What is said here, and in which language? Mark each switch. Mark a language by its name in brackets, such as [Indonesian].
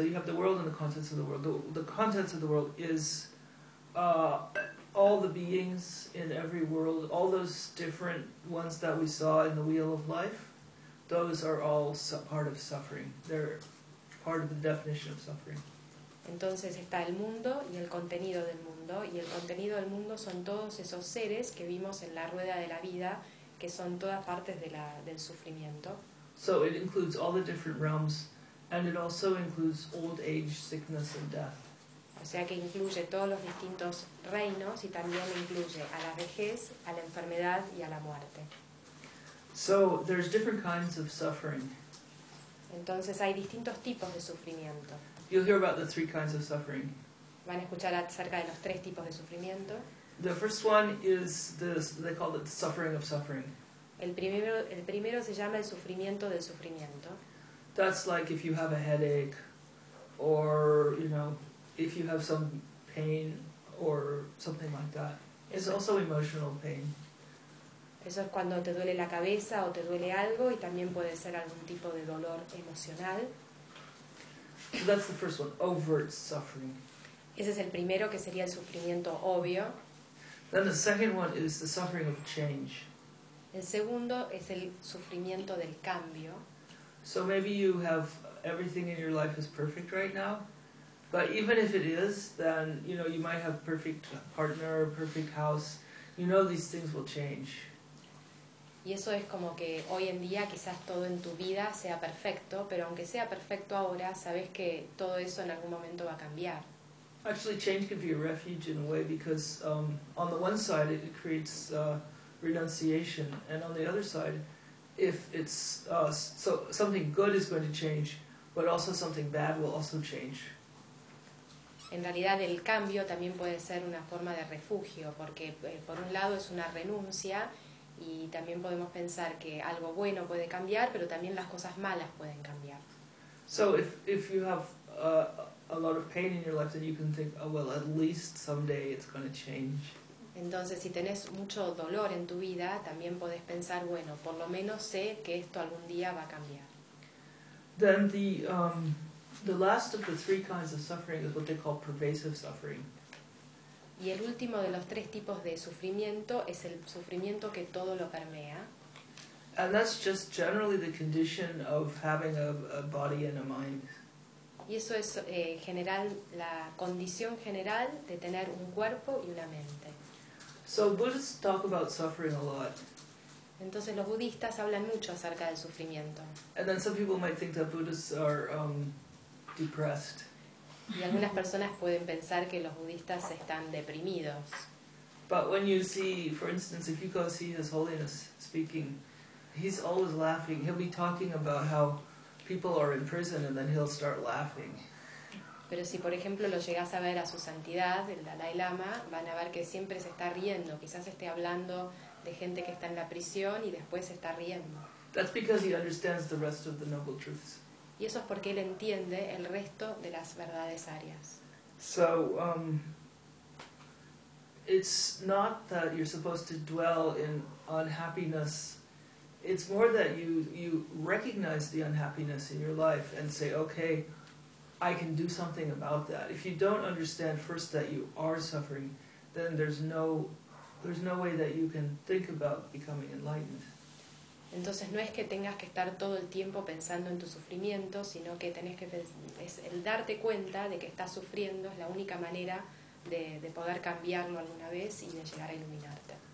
[English] So you have the world and the contents of the world. The contents of the world is all the beings in every world, all those different ones that we saw in the Wheel of Life. Those are all part of suffering. They're part of the definition of suffering. [Spanish] Entonces está el mundo y el contenido del mundo, y el contenido del mundo son todos esos seres que vimos en la rueda de la vida, que son todas partes de la del sufrimiento. [English] So it includes all the different realms, and it also includes old age, sickness, and death. [Spanish] O sea que incluye todos los distintos reinos y también incluye a la vejez, a la enfermedad y a la muerte. [English] So there's different kinds of suffering. [Spanish] Entonces hay distintos tipos de sufrimiento. [English] You'll hear about the three kinds of suffering. [Spanish] Van a escuchar acerca de los tres tipos de sufrimiento. [English] The first one is this, they call it the suffering of suffering. [Spanish] El primero se llama el sufrimiento del sufrimiento. [English] That's like if you have a headache, or you know, if you have some pain or something like that. It's also emotional pain. [Spanish] Eso es cuando te duele la cabeza o te duele algo y también puede ser algún tipo de dolor emocional. [English] So that's the first one, overt suffering. [Spanish] Ese es el primero, que sería el sufrimiento obvio. [English] Then the second one is the suffering of change. [Spanish] El segundo es el sufrimiento del cambio. [English] So maybe you have everything in your life is perfect right now, but even if it is, then you know you might have perfect partner, perfect house. You know these things will change. [Spanish] Y eso es como que hoy en día quizás todo en tu vida sea perfecto, pero aunque sea perfecto ahora, sabes que todo eso en algún momento va a cambiar. [English] Actually, change can be a refuge in a way, because on the one side it creates renunciation, and on the other side, if it's so something good is going to change, but also something bad will also change. [Spanish] En realidad el cambio también puede ser una forma de refugio, porque por un lado es una renuncia. Y también podemos pensar que algo bueno puede cambiar, pero también las cosas malas pueden cambiar. [English] So if you have a lot of pain in your life, then you can think, oh well, at least someday it's going to change. [Spanish] Entonces, si tenés mucho dolor en tu vida, también podés pensar, bueno, por lo menos sé que esto algún día va a cambiar. [English] Then the last of the three kinds of suffering is what they call pervasive suffering. [Spanish] Y el último de los tres tipos de sufrimiento es el sufrimiento que todo lo permea. [English] And that's just generally the condition of having a body and a mind. [Spanish] Y eso es general, la condición general de tener un cuerpo y una mente. [English] So Buddhists talk about suffering a lot. [Spanish] Entonces los budistas hablan mucho acerca del sufrimiento. [English] And then some people might think that Buddhists are depressed. [Spanish] Y algunas personas pueden pensar que los budistas están deprimidos. [English] But when you see, for instance, if you go see His Holiness speaking, He's always laughing. He'll be talking about how people are in prison and then he'll start laughing. [Spanish] Pero si, por ejemplo, lo llegas a ver a su santidad, el Dalai Lama, van a ver que siempre se está riendo. Quizás esté hablando de gente que está en la prisión y después se está riendo. [English] That's because he understands the rest of the noble truths. [Spanish] Y eso es porque él entiende el resto de las verdades arias. [English] So, it's not that you're supposed to dwell in unhappiness. It's more that you recognize the unhappiness in your life and say, okay, I can do something about that. If you don't understand first that you are suffering, then there's no way that you can think about becoming enlightened. [Spanish] Entonces no es que tengas que estar todo el tiempo pensando en tu sufrimiento, sino que tenés que es el darte cuenta de que estás sufriendo es la única manera de poder cambiarlo alguna vez y de llegar a iluminarte.